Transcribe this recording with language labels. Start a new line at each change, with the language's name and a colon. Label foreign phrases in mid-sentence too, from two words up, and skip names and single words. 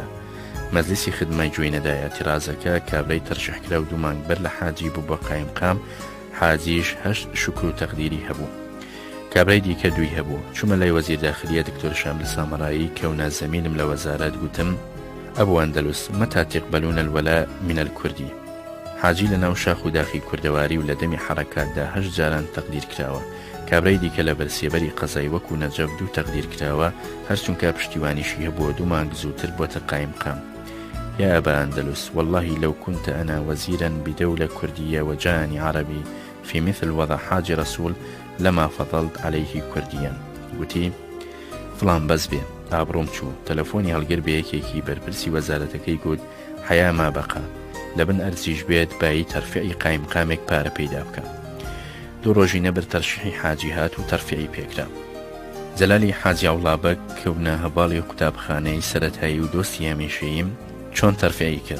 Central Kurdish: مەزلیسی خدمەی گوێی نەدا ئێتیرازەکە کابرای تەرشیح کرا و 2 مانگ بەر لە حاجی بوو بۆ قایمقام. حاجیش 8 شکر و تەقدیری هەبوو. کابرای دیکە 2 هەبوو. چوومە لای وەزیر داخلیە دکتۆر شامل سامرایی کەونا زەمینم لە وەزارەت گوتم ئەبوو ئەندەلوس
Arabic: متى تقبلون الولاء من الكردی.
Central Kurdish: حاجی لە ناو شاخ و داخی کوردەواری و لە دەمی حرەکاتدا 8 جاران تەقدیر کراوە. کابرای دیکە لە بەرسێبەری قەزای وەکو نەجەب 2 تەقدیر کراوە هەرچونکە پشتیوانیشی هەبووە 2 مانگ زووتر بۆتە قایمقام.
Arabic: يا أبا أندلس والله لو كنت أنا وزيرا بدولة كردية وجاءني عربي في مثل وضع حاج رسول لما فضلت عليه كرديا.
Central Kurdish: قلتي فلان بەس بێ ئابڕۆم چوو تەلەفۆنی هەڵگر بە یەکێکی بەرپرسی وەزارەتەکەی گوت حیا ما بەقا لەبن ئەرزیش بێت بایی تەرفیعی قایمقامێک پارە پەیدا بکە. 2 ڕۆژی نەبر تەرشیحی حاجی هات و تەرفیعی پێکرا. جەلالی حاجی عوڵابەک کەونە هەباڵی قوتابخانەی سەرەتایی و دۆستی هەمیشەییم چۆن تەرفیعی کرد.